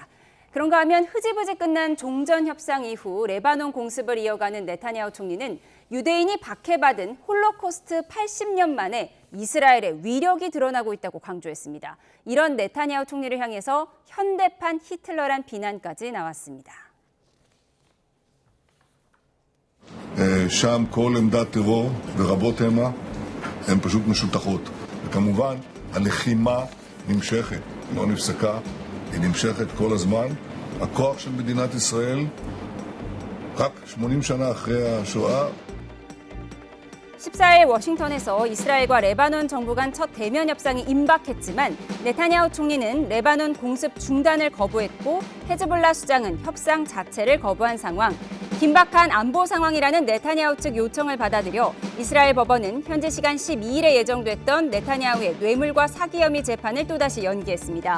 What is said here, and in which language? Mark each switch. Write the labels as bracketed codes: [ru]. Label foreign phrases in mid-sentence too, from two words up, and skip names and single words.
[ko] 그런가 하면 흐지부지 끝난 종전 협상 이후 레바논 공습을 이어가는 네타냐후 총리는 유대인이 박해받은 홀로코스트 80년 만에 이스라엘의 위력이 드러나고 있다고 강조했습니다. 이런 네타냐후 총리를 향해서 현대판 히틀러란 비난까지 나왔습니다. [he] שם כל עמדת טרור ורבות המה הן פשוט משותחות. וכמובן הלחימה נמשכת, לא נפסקה, היא נמשכת כל הזמן. הכוח של מדינת ישראל רק 80 שנה אחרי השואה [ko] 14일 워싱턴에서 이스라엘과 레바논 정부 간 첫 대면 협상이 임박했지만 네타냐후 총리는 레바논 공습 중단을 거부했고 헤즈볼라 수장은 협상 자체를 거부한 상황. 긴박한 안보 상황이라는 네타냐후 측 요청을 받아들여 이스라엘 법원은 현지 시간 12일에 예정됐던 네타냐후의 뇌물과 사기 혐의 재판을 또다시 연기했습니다.